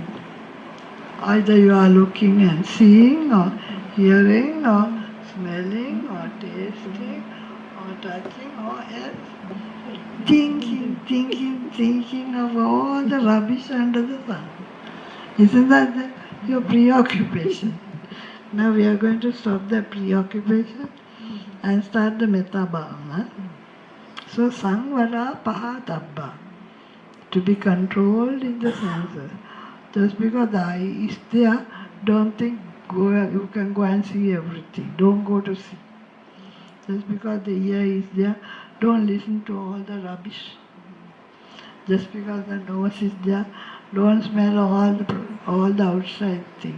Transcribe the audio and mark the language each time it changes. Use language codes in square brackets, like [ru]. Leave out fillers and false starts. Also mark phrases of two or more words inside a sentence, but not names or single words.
[en] Either you are looking and seeing, or hearing, or smelling, or tasting, or touching, or else thinking of all the rubbish under the sun. Isn't that your preoccupation? Now we are going to stop the preoccupation and start the [pi] metta bhavana. So Sangvara Pahatabba, [en] to be controlled in the senses. Just because the eye is there, don't think you can go and see everything. Don't go to see. Just because the ear is there, don't listen to all the rubbish. Just because the nose is there, don't smell all the outside things.